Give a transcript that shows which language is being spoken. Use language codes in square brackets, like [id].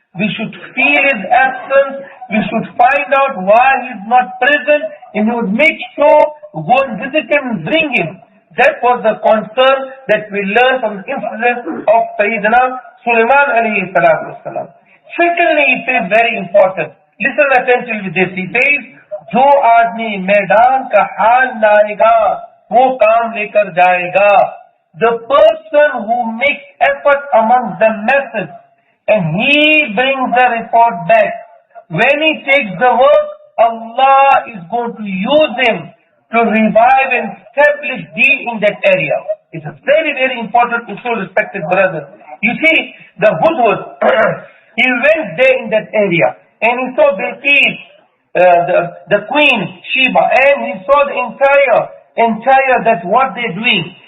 [en] We should feel his absence. We should find out why he's not present, and we would make sure to go and visit him and bring him. That was the concern that we learned from the incident of Sayyidina Sulaiman alayhi salatu wasalam. Secondly, it is very important. Listen attentively with this. He says, [ur] جو آدمی میدان کا حال لائے گا وہ کام لے کر جائے گا. [en] The person who makes effort among the masses and he brings the report back, when he takes the work, Allah is going to use him to revive and establish deen in that area. It's a very, very important issue, respected brothers. You see, the hudhud, he went there in that area and he saw Bilqis, the queen, Sheba, and he saw the entire that what they're doing.